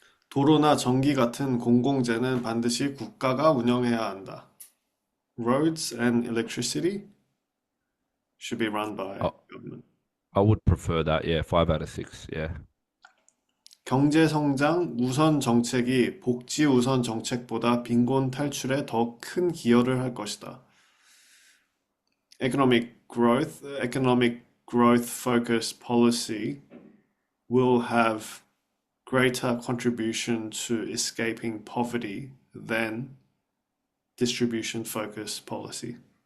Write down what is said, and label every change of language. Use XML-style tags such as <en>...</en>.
<ko>도로나 전기 같은 공공재는 반드시 국가가 운영해야 한다.</ko> <en>Roads and electricity should be run by I, government. I would prefer that. Yeah, 5 out of 6. Yeah.</en> <ko>경제 성장 우선 정책이 복지 우선 정책보다 빈곤 탈출에 더 큰 기여를 할 것이다.</ko> <en>Economic growth focused policy will have greater contribution to escaping poverty than distribution focused policy.</en>